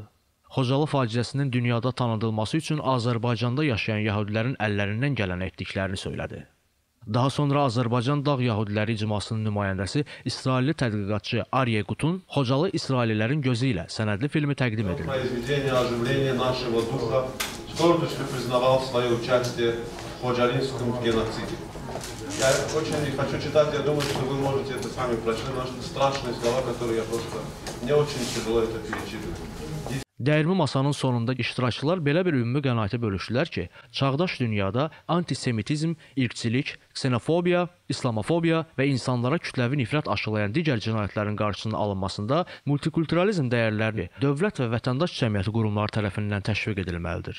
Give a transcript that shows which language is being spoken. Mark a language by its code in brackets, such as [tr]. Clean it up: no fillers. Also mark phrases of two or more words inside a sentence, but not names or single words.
[az] Xocalı faciəsinin dünyada tanıdılması üçün Azərbaycanda yaşayan yəhudilərin əllərindən gələn etdiklərini söylədi. Daha sonra Azərbaycan Dağ Yəhudiləri icmasının nümayəndəsi İsrailli tədqiqatçı Arye Gutun Xocalı İsraillilərin gözü ilə sənədli filmi təqdim edildi. [ru] Я очень хочу читать, я думаю, что вы можете это сами прочитать, потому что страшные слова, которые я просто... Мне очень тяжело это перечитывать. [az] Dəyirmi masanın sonunda iştirakçılar belə bir ümumi qənaətə bölüşdülər ki, çağdaş dünyada antisemitizm, irqçilik, ksenofobiya, islamofobiya və insanlara kütləvi nifrət aşılayan digər cinayətlərin qarşısının alınmasında multikulturalizm dəyərləri dövlət və vətəndaş cəmiyyəti qurumları tərəfindən təşviq edilməlidir.